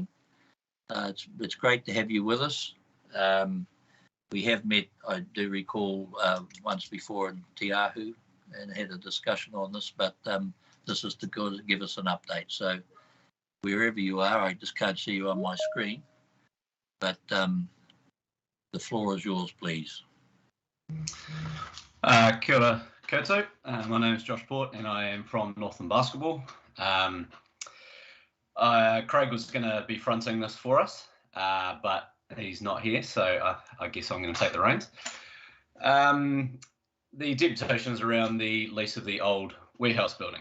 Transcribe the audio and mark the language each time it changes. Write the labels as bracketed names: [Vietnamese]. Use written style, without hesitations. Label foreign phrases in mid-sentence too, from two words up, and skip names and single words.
[English] It's great to have you with us. We have met, I do recall, once before in Te Ahu and had a discussion on this, but this is to give us an update. So wherever you are, I just can't see you on my screen, but the floor is yours, please. [Māori] Kia ora koutou. [English] My name is Josh Port and I am from Northland Basketball. Craig was going to be fronting this for us, but he's not here, so I guess I'm going to take the reins. The deputation is around the lease of the old warehouse building.